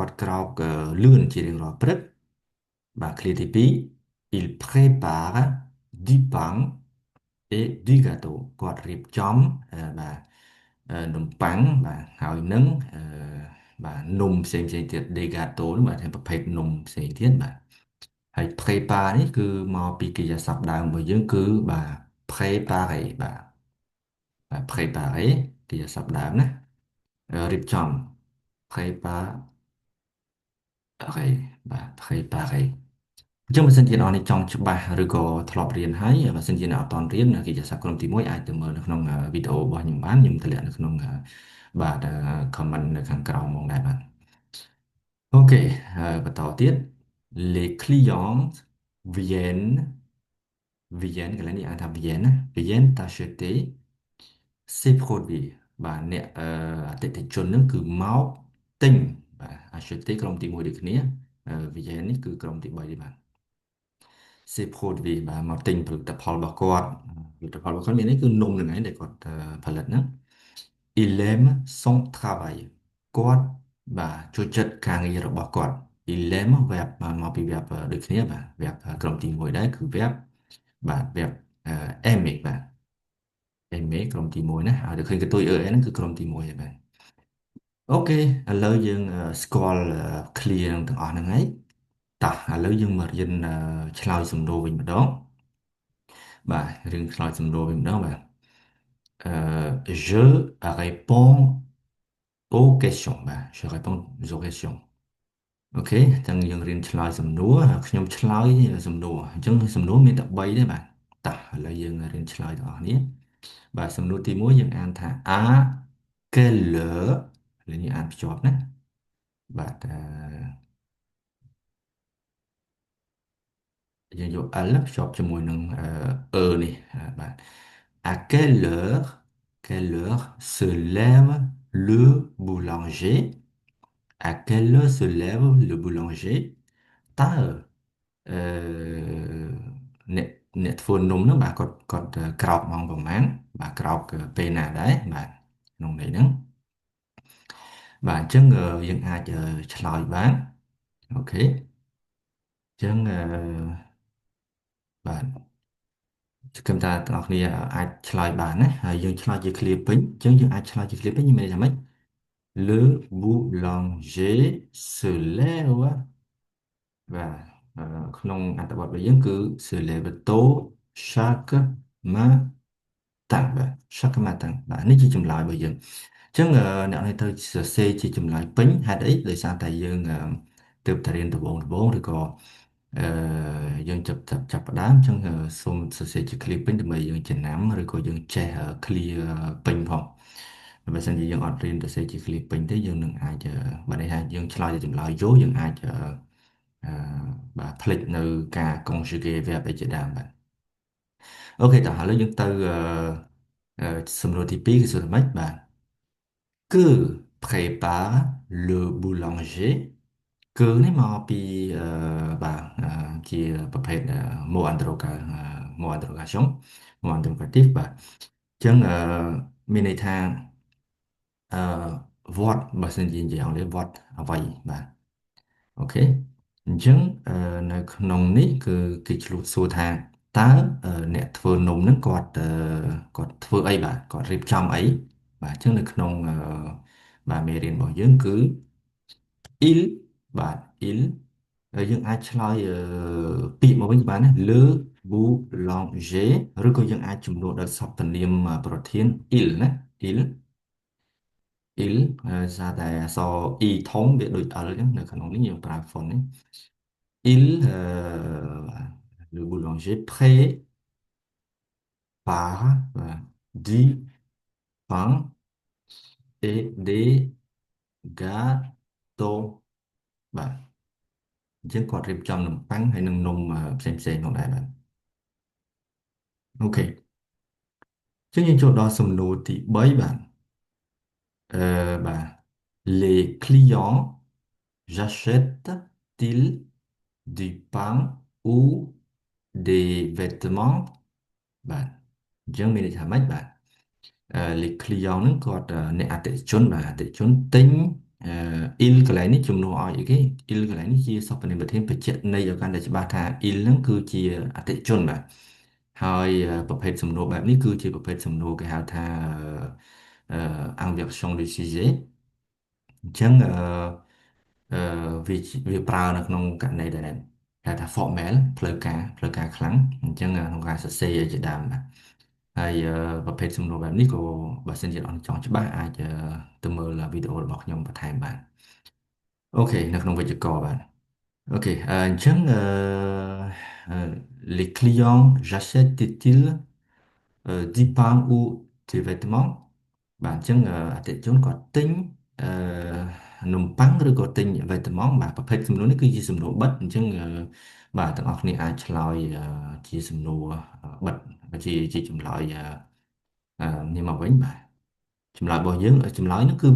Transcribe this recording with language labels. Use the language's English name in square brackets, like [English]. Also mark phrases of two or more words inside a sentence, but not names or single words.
[Khmer] គាត់ក្រោកលឿនជារៀងរាល់ព្រឹកបាទ clé ទី2 [French] il prépare du pain et du gâteau [Khmer] គាត់រៀបចំបាទនំប៉័ងបាទហើយនឹងបាទនំផ្សេងទៀត [French] des gâteaux [Khmer] នោះបាទជាប្រភេទនំផ្សេងទៀតបាទហើយ prépare នេះគឺមកពីកិរិយាសព្ទដើមរបស់យើងគឺបាទ préparer បាទ préparer កិរិយាសព្ទដើមណារៀបចំ préparer បាទ préparer អញ្ចឹងបើសិនជាអ្នកនរនេះចង់ច្បាស់ឬក៏ធ្លាប់រៀនហើយបើសិនជាអ្នកអត់ទាន់រៀនកិច្ចសារក្រុមទី1អាចទៅមើលនៅក្នុងវីដេអូរបស់ខ្ញុំបានខ្ញុំតម្លាក់នៅក្នុងបាទ comment នៅខាងក្រោមមកដែរបាទ អូខេបន្តទៀត [French] les clients viennent viennent [Khmer] កន្លែងនេះអានថា viennent ណា [French] viennent acheter ces produits [Khmer] បាទអ្នកអតិថិជនហ្នឹងគឺមកទិញបាទ acheter ក្រុមទី1ដូចគ្នា viennent នេះគឺក្រុមទី3ទេបាទ សេផូតវាបាទមកទិញផលិតផលរបស់គាត់ផលិតផលរបស់គាត់មាននេះគឺនំហ្នឹងឯងដែល គាត់ផលិតហ្នឹង [French] il aime son travail [Khmer] គាត់បាទចូលចិត្តការងាររបស់គាត់ [French] il aime [Khmer] verb មកពី verb ដូចគ្នាបាទ verb ក្រុមទី1ដែរគឺ verb បាទ verb aimer បាទ aimer ក្រុមទី1ណាហើយទៅឃើញកន្ទុយ ហ្នឹងគឺក្រុមទី1ហើយបាទអូខេឥឡូវយើងស្គាល់ clear ទាំងអស់ហ្នឹងហើយតោះឥឡូវយើងមករៀនឆ្លើយសំណួរវិញម្ដង បាទរឿងឆ្លើយសំណួរវិញម្ដងបាទ [French] je réponds aux questions [Khmer] បាទ [French] je réponds aux questions [Khmer] អូខេអញ្ចឹងយើងរៀនឆ្លើយសំណួរខ្ញុំឆ្លើយសំណួរអញ្ចឹងសំណួរមានតែ3ទេបាទតោះឥឡូវយើងរៀនឆ្លើយទាំងអស់គ្នាបាទសំណួរទី1យើងអានថា [French] à quelle heure [Khmer] ឥឡូវនេះអានភ្ជាប់ណាបាទ យើងយក L ភ្ជាប់ជាមួយនឹងនេះបាទ [French] à quelle heure se lève le boulanger à quelle heure se lève le boulanger [Khmer] តើអឺអ្នកអ្នកធ្វើនំហ្នឹងបាទគាត់ក្រោកម៉ោងប្រហែលបាទក្រោកពេលណាដែរបាទក្នុងន័យហ្នឹងបាទអញ្ចឹងយើងអាចឆ្លើយបានអូខេអញ្ចឹងបាទ គិតថាទាំងអស់គ្នាអាចឆ្លើយបានណាហើយយើងឆ្លើយជា clear ពេញអញ្ចឹងយើងអាចឆ្លើយជា clear ពេញមានន័យថាម៉េច [French] Le boulanger se lève [Khmer] បាទក្នុងអត្ថបទរបស់យើងគឺ [French] se lève tôt chaque matin [Khmer] បាទ [French] chaque matin [Khmer] បាទនេះជាចម្លើយរបស់យើងអញ្ចឹងអ្នកនេះត្រូវសរសេរជាចម្លើយពេញហេតុអីដោយសារតែ យើងទើបតែរៀនដំបូងឬក៏អឺយើងចាប់ផ្ដើមអញ្ចឹងសូមសរសេរជា clear ពេញដើម្បីយើងចំណាំឬក៏យើងចេះ clear ពេញផងបើមិនជាយើងអត់រៀនសរសេរជា clear ពេញទេយើងនឹងអាចបើនេះថាយើង ឆ្លើយជាចម្លើយយកយើងអាចអឺបាទផ្លេចនៅការ [English] conjugate verb [Khmer] ឯជាដើមបាទអូខេតោះឥឡូវយើងទៅសំណួរទី2គឺសួរថាម៉េចបាទ [French] Que prépare le boulanger [Khmer] គឺនេះមក ពីបាទជាប្រភេទ [French] mot mot interrogation mot interrogative [Khmer] បាទអញ្ចឹងមានន័យថាអឺ what បើសិនជានិយាយអង់គ្លេស what អ្វីបាទអូ ខេអញ្ចឹងនៅក្នុងនេះគឺគេឆ្លួតសួរថាតើអ្នកធ្វើនំហ្នឹងគាត់ធ្វើអីបាទគាត់ រៀបចំអីបាទអញ្ចឹងនៅក្នុងបាទមេរៀនរបស់យើងគឺ il បាទ il ហើយយើងអាចឆ្លើយពាក្យមកវិញបានណា [French] le boulanger [Khmer] ឬក៏យើងអាចជំនួសដោយសព្វនាមប្រធាន il ណា [French] il il [Khmer] សារតែអក្សរ e ធំវាដូច l អញ្ចឹងនៅក្នុងនេះយើងប្រើ font នេះ [French] il le boulanger prépare du pain et des gâteaux [Khmer] បាទអញ្ចឹងគាត់រៀបចំនំប៉័ងហើយនិងនំផ្សេងផងដែរបាទអូខេអញ្ចឹងយើងចូលដល់សំណួរទី3បាទបាទ [French] les clients j'achète-t-il du pain ou des vêtements [Khmer] បាទអញ្ចឹងមានន័យថាម៉េចបាទ [French] les clients [Khmer] ហ្នឹងគាត់អ្នកអតិថិជនបាទអតិថិជនទិញil កន្លែងនេះជំនួសឲ្យអីគេ il កន្លែងនេះជា សព្វនាមប្រធានបញ្ជាក់ន័យឲ្យកាន់តែច្បាស់ថា il ហ្នឹងគឺជាអតិថិជនបាទហើយប្រភេទសំណួរបែបនេះ គឺជាប្រភេទសំណួរគេហៅថា [French] inversion du sujet [Khmer] អញ្ចឹងអឺវាប្រើនៅក្នុងករណីដែលគេហៅថា formal ផ្លូវការខ្លាំងអញ្ចឹងក្នុងការសរសេរជាដើមបាទហើយប្រភេទសំណួរបែបនេះក៏បើសិនជាអត់ចង់ច្បាស់អាចទៅមើលវីដេអូរបស់ខ្ញុំបន្ថែមបានអូខេនៅក្នុងវេយ្យាករណ៍បាទអូខេអញ្ចឹង [French] les clients j'achète-t-il du pain ou des vêtements [Khmer] បាទអញ្ចឹងអតិថិជនគាត់ទិញអឺនំប៉័ងឬក៏ទិញ vêtements បាទប្រភេទសំណួរនេះគឺជាសំណួ របិទអញ្ចឹងបាទទាំងអស់គ្នាអាចឆ្លើយជាសំណួរបិទជាចម្លើយនេះមកវិញបាទចម្លើយរបស់យើងចម្លើយនោះគឺ